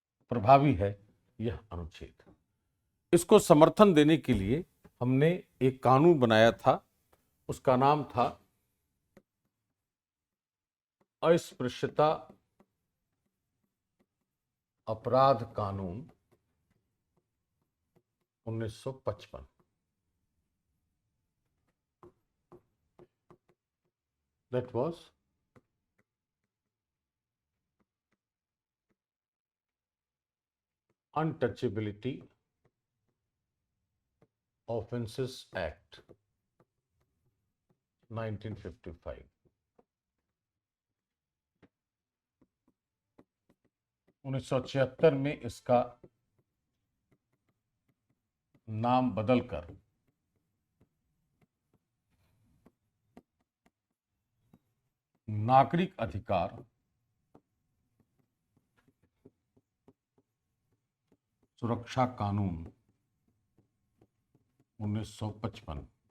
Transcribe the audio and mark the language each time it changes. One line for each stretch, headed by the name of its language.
Hindi: प्रभावी है यह अनुच्छेद। इसको समर्थन देने के लिए हमने एक कानून बनाया था, उसका नाम था अस्पृश्यता अपराध कानून 1955।
English: That was Untouchability Offences Act 1955।
Hindi: 1976 में इसका नाम बदलकर नागरिक अधिकार सुरक्षा कानून 1955